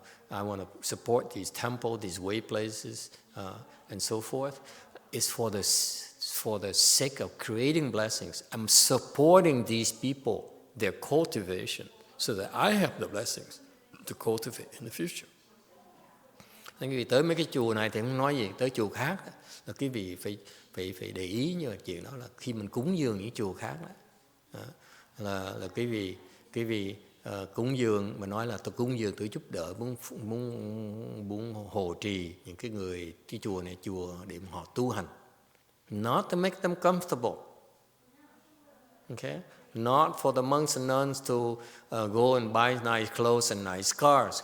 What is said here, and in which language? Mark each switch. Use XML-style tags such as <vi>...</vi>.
<en>I want to support these temples, these way places, and so forth. It's for the sake of creating blessings. I'm supporting these people, their cultivation, so that I have the blessings to cultivate in the future.</en> <vi>Nên quý vị tới mấy cái chùa này thì không nói gì, tới chùa khác là quý vị phải để ý như là chuyện đó là khi mình cúng dường những chùa khác đó, là quý vị cúng dường mà nói là tôi cúng dường tôi giúp đỡ muốn hộ trì những cái chùa này chùa để họ tu hành,</vi> <en>not to make them comfortable, okay? Not for the monks and nuns to go and buy nice clothes and nice cars.</en>